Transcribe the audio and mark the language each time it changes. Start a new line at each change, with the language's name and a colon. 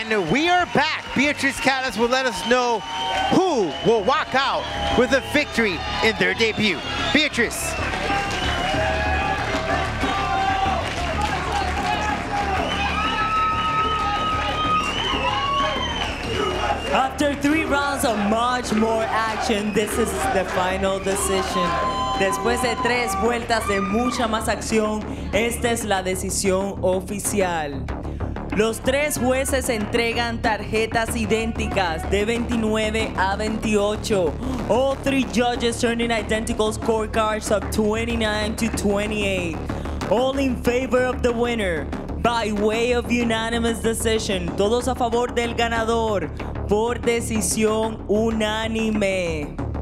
English: We are back. Beatriz Callas will let us know who will walk out with a victory in their debut. Beatriz. After 3 rounds of much more action, this is the final decision.
Spanish: Después de 3 vueltas de mucha más acción, esta es la decisión oficial. Los 3 jueces entregan tarjetas idénticas de 29 a 28.
English: All 3 judges turn in identical scorecards of 29 to 28. All in favor of the winner by way of unanimous decision.
Spanish: Todos a favor del ganador por decisión unánime.